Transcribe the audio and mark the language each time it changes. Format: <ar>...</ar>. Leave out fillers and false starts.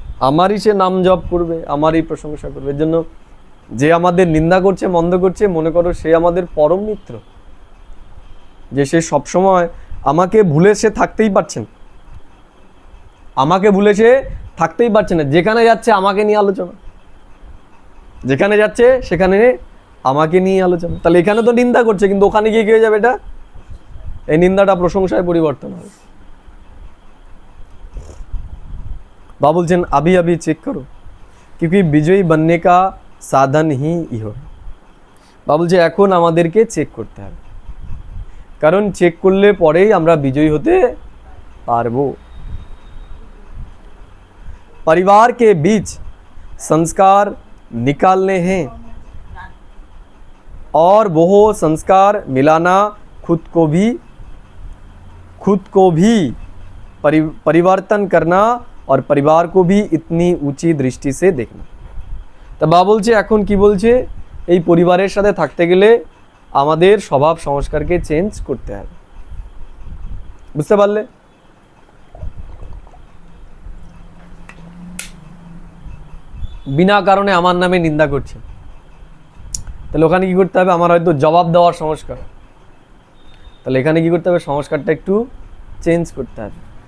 <bn>আমারই সে নাম জপ করবে, আমারই প্রশংসা করবে। এর জন্য যে আমাদের নিন্দা করছে, মন্দ করছে, মনে করো সে আমাদের পরম মিত্র, যে সে সবসময় আমাকে ভুলে সে থাকতেই পারছেন, আমাকে ভুলে সে থাকতেই পারছে না। যেখানে যাচ্ছে আমাকে নিয়ে আলোচনা, যেখানে যাচ্ছে সেখানে আমাকে নিয়ে আলোচনা। তাহলে এখানে তো নিন্দা করছে, কিন্তু ওখানে গিয়ে কি হয়ে যাবে? এটা, এই নিন্দাটা প্রশংসায় পরিবর্তন হবে।</bn> <hi>बाबा बोलছেন अभी अभी चेक करो क्योंकि विजयी बनने का साधन ही इहो है।</hi> <bn>बाबा বলছে এখন আমাদেরকে চেক করতে হবে, কারণ চেক করলে পরেই আমরা বিজয়ী হতে পারবো।</bn> <hi>परिवार के बीच संस्कार निकालने हैं और वो संस्कार मिलाना खुद को भी परिवर्तन करना और परिवार को भी इतनी ऊंची दृष्टि से देखना।</hi> <bn>তা বাবা বলছে এখন কি বলছে, এই পরিবারের সাথে থাকতে গেলে আমাদের স্বভাব সংস্কারকে চেঞ্জ করতে হবে। বুঝতে পারলে? বিনা কারণে আমার নামে নিন্দা করছে, তাহলে ওখানে কি করতে হবে, আমার হয়তো জবাব দেওয়ার সংস্কার, তাহলে এখানে কি করতে হবে, সংস্কারটা একটু চেঞ্জ করতে হবে।</bn>